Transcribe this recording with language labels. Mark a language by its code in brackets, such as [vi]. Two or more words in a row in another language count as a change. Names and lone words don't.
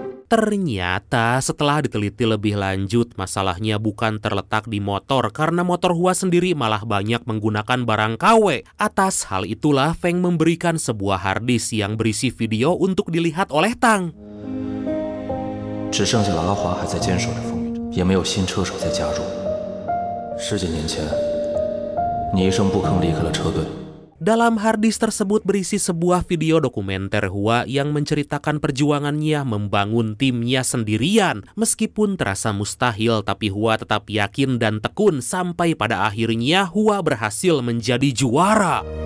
[id] Ternyata setelah diteliti lebih lanjut, masalahnya bukan terletak di motor karena motor Hua sendiri malah banyak menggunakan barang KW. Atas hal itulah Feng memberikan sebuah harddisk yang berisi video untuk dilihat oleh Tang. [zh] 只剩下了阿华还在坚守着风雨着，也没有新车手再加入。10几年前，你一声不吭离开了车队。 [id] Dalam harddisk tersebut berisi sebuah video dokumenter Hua yang menceritakan perjuangannya membangun timnya sendirian. Meskipun terasa mustahil, tapi Hua tetap yakin dan tekun sampai pada akhirnya Hua berhasil menjadi juara.